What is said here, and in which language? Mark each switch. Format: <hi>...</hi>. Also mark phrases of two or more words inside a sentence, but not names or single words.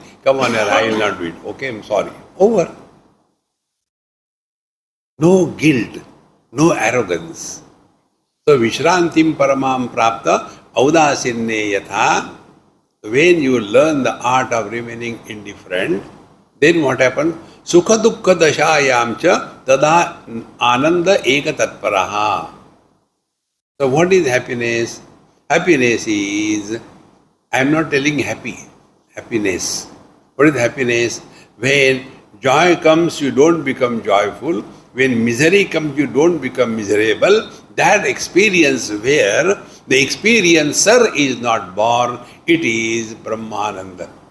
<en>Come on, I will not do it. Okay, I'm sorry. Over. No guilt, no arrogance. So,</en> <sa>Vishrantim Paramam Prapta Audasinne Yatha.</sa> <en>When you learn the art of remaining indifferent, then what happens?</en> <sa>Sukha dukkha dashayam cha tada ananda eka tatparaha.</sa> <en>So what is happiness? Happiness is, I am not telling happiness. What is happiness? When joy comes, you don't become joyful. When misery comes, you don't become miserable. That experience where the experiencer is not born, it is Brahmananda.</en>